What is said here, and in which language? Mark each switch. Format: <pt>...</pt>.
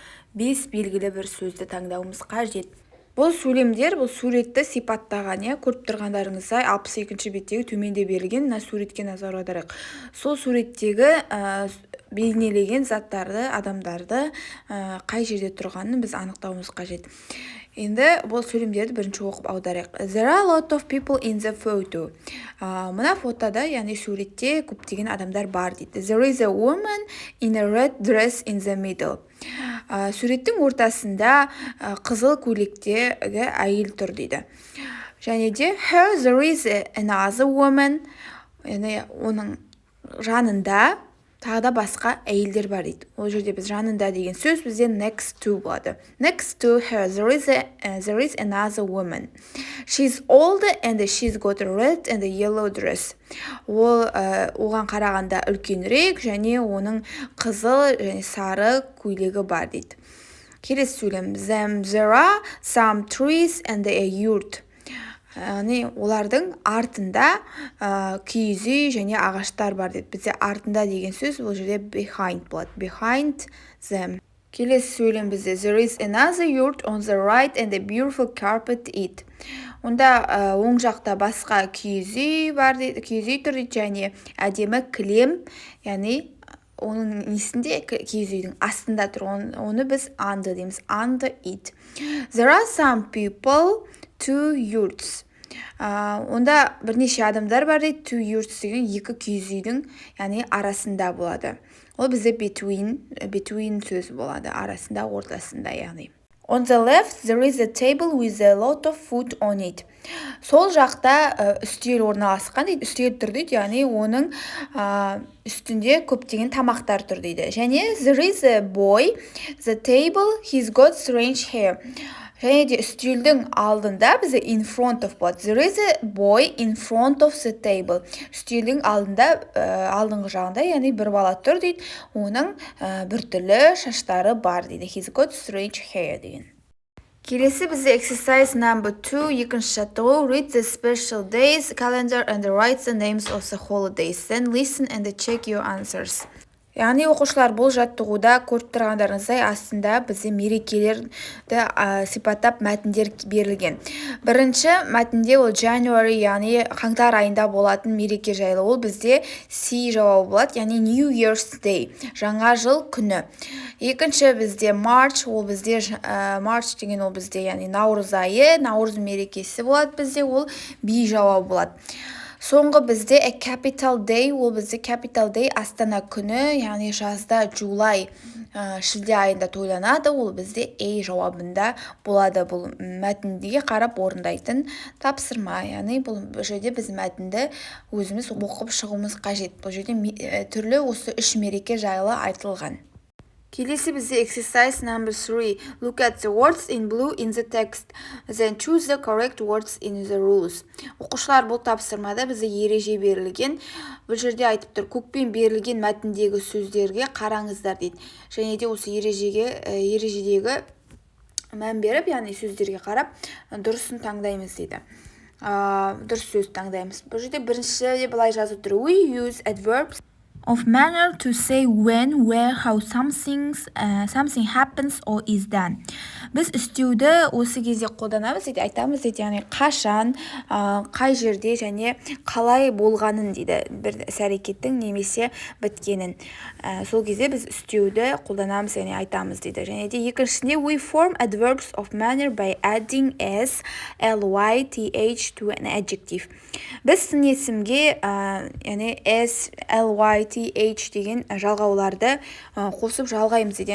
<kk>Бес белгілі бір сөзді таңдауымыз қажет. Бұл сөйлемдер, бұл суретті сипаттаған, көріп тұрғандарыңыздай 62-ші беттегі төменде берілген суретке назар аударайық. Сол суреттегі бейнелеген заттарды, адамдарды қай жерде тұрғанын біз анықтауымыз қажет. Енді бұл сөйлемдерді бірінші оқып аударайық.</kk> <en>There are a lot of people in the photo.</en> <kk>Мына фотода, яғни суретте көптеген адамдар бар дейді.</kk> <en>There is a woman in a red dress in the middle.</en> <kk>Суреттің ортасында қызыл көйлектегі әйел тұр дейді. Және де</kk> <en>her there is another woman.</en> <kk>Яғни оның жанында тағы да басқа әйелдер бар дейді. Ол жерде біз жанында деген сөз бізде</kk> <en>next to</en> <kk>болады.</kk> <en>Next to her there is another woman. She's old and she's got a red and a yellow dress.</en> <kk>Ол оған қарағанда үлкенірек және оның қызыл және сары көйлегі бар дейді. Келесі сөйлем.</kk> <en>There are some trees and a yurt.</en> <kk>Олардың артында киіз үй және ағаштар бар дейді. Бізде артында деген сөз бұл жерде behind болады.</kk> <en>Behind them.</en> <kk>Келесі сөйлем бізде</kk> <en>there is another yurt on the right and a beautiful carpet it.</en> <kk>Онда оң жақта басқа киіз үй бар дейді. Киіз үй тұр дейді және әдемі кілем, яғни оның несінде киіз үйдің астында тұр. Оны біз under дейміз.</kk> <en>Under it. There are some people two yurts.</en> <kk>Онда бірнеше адамдар бар дейді.</kk> <en>Two yurts</en> <kk>деген екі киіз үйдің яғни арасында болады. Ол бізде between сөз болады. Арасында, ортасында яғни.</kk> <en>On the left there is a table with a lot of food on it.</en> <kk>Сол жақта үстел орналасқан дейді. Үстел тұр дейді, яғни оның үстінде көптеген тамақтар тұр дейді. Және</kk> <en>there is a boy, the table, he's got strange hair.</en> <kk>Және де үстелдің алдында бізде</kk> <en>in front of</en> <kk>болады.</kk> <en>There is a boy in front of the table.</en> <kk>Үстелдің алдыңғы жағында, яғни бір бала тұр дейді. Оның біртүрлі шаштары бар дейді.</kk> <en>He's got strange hair</en> <kk>деген. Келесі бізде</kk> <en>exercise number 2,</en> <kk>екінші жаттығу.</kk> <en>Read the special days calendar and write the names of the holidays. Then listen and check your answers.</en> <kk>Яғни оқушылар бұл жаттығуда көріп тұрғандарыңыздай астында бізде мерекелерді сипаттап мәтіндер берілген. Бірінші мәтінде ол January, яғни қаңтар айында болатын мереке жайлы. Ол бізде C жауабы болады, яғни New Year's Day, жаңа жыл күні. Екінші бізде March, ол бізде March деген ол бізде яғни наурыз айы, наурыз мерекесі болады бізде, ол B жауабы болады. Соңғы бізде a capital day, ол бізде capital day Астана күні, яғни жазда July, шілде айында тойланады, ол бізде A жауабында болады. Бұл мәтіндегі қарап орындайтын тапсырма, яғни бұл жерде біз мәтінді өзіміз оқып шығуымыз қажет. Бұл жерде түрлі осы үш мереке жайлы айтылған. Келесі бізде</kk> <en>exercise number 3. Look at the words in blue in the text. Then choose the correct words in the rules.</en> <kk>Оқушылар бұл тапсырмада бізде ереже берілген. Бұл жерде айтып тұр, көкпен берілген мәтіндегі сөздерге қараңыздар дейді. Және де осы ережедегі мән беріп, яғни сөздерге қарап, дұрысын таңдаймыз дейді. Дұрыс сөз таңдаймыз. Бұл жерде бірінші былай жазып тұр.</kk> <en>We use adverbs of manner to say when, where, how something happens or is done.</en> <kk>Біз істеуді осы кезде қолданамыз дейді, айтамыз дейді, яғни қашан, қай жерде және қалай болғанын дейді, бір іс-әрекеттің немесе біткенін. Сол кезде біз істеуді қолданамыз, яғни айтамыз дейді. Және де екіншісінде</kk> <en>we form adverbs of manner by adding s, ly, th to an adjective.</en> <kk>Біз сын есімге яғни s, ly, th деген жалғауларды қосып жалғаймыз дейді.</kk>